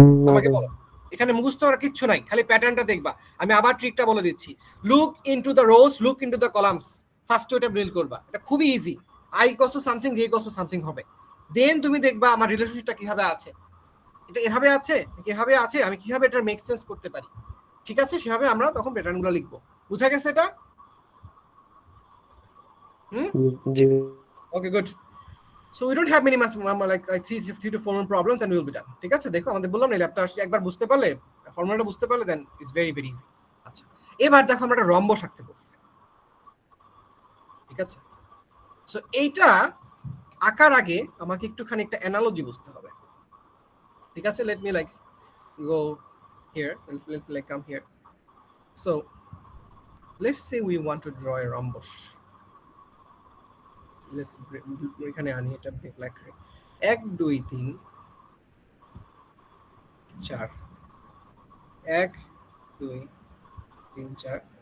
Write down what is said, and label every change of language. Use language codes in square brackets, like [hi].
[bn] আমাকে বলো এখানে মুখস্থ করার কিছু নাই খালি প্যাটার্নটা দেখবা আমি আবার ট্রিকটা বলে দিচ্ছি [en] look into the rows look into the columns first [bn] ওটা বিল্ড করবা এটা খুবই easy I equals to something J equals to something হবে দেন তুমি দেখবা আমার রিলেশনশিপটা কিভাবে আছে এটা এভাবে আছে কিভাবে আছে আমি কিভাবে এটা মেক সেন্স করতে পারি ঠিক আছে সেভাবে আমরা তখন প্যাটার্নগুলো লিখবো বুঝা গেছে এটা জি [en] Okay, good. So we don't have many like 3 to 4 more problems, then we will be done. [bn] ঠিক আছে দেখো আমাদের বললাম না ল্যাপটা একবার বুঝতে পারলে ফর্মুলাটা বুঝতে পারলে [en] then it's very very easy [bn] আচ্ছা এবার দেখো আমরা একটা রম্বস আঁকতে বলছি ঠিক আছে সো এইটা আঁকার আগে আমাকে একটুখানি একটা অ্যানালজি বুঝতে হবে ঠিক আছে [en] let me like go here let me like come here so let's say we want to draw a rhombus let's [bn] এখানে আনি এটা ব্ল্যাক 1 2 3 4 1 2 3 4